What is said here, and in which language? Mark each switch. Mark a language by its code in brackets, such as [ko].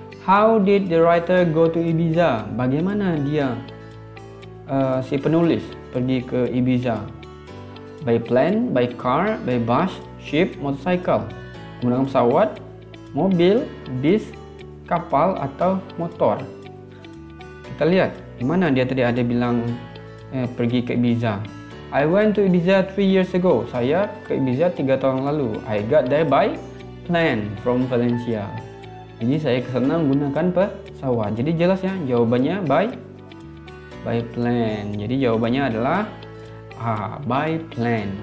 [en] How did the writer go to Ibiza? [id] Bagaimana dia si penulis pergi ke Ibiza? [en] By plane, by car, by bus, ship, motorcycle. [id] Menggunakan pesawat, mobil, bis, kapal atau motor. Kita lihat di mana dia tadi ada bilang pergi ke Ibiza. [en] I went to Ibiza 3 years ago. [id] Saya ke Ibiza 3 tahun lalu. [en] I got there by plane from Valencia. [id] Jadi saya ke sana menggunakan pesawat. Jadi jelas ya, jawabannya [en] by plane. [id] Jadi jawabannya adalah [en] by plane.